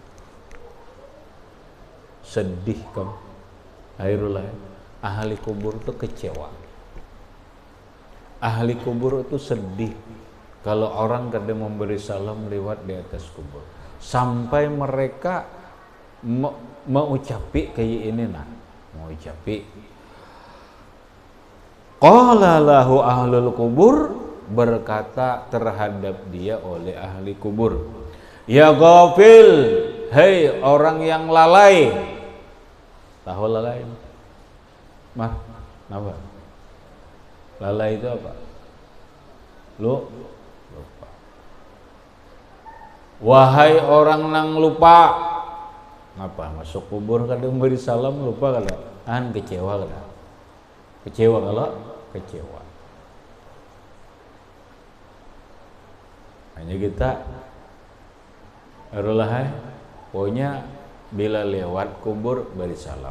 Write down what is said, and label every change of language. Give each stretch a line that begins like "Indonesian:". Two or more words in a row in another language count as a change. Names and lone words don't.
Indonesian: Sedih kamu, akhirullah ahli kubur itu kecewa. Ahli kubur itu sedih kalau orang kadang memberi salam lewat di atas kubur, sampai mereka mengucapi kayak ini nah, mengucapi
Arabic: قال له أهل القبور,
Indonesian: berkata terhadap dia oleh ahli kubur,
Arabic: يا غافل,
Indonesian: hei orang yang lalai. Tahu lalai? Mah, apa? Lalai itu apa? Lupa.
Banjar: Wahai orang nang lupa. Ngapa masuk kubur kadang beri salam lupa kada? Kecewa kada? Kecewa kalau kecewa.
Indonesian: Hanya kita pokoknya bila lewat kubur beri salam.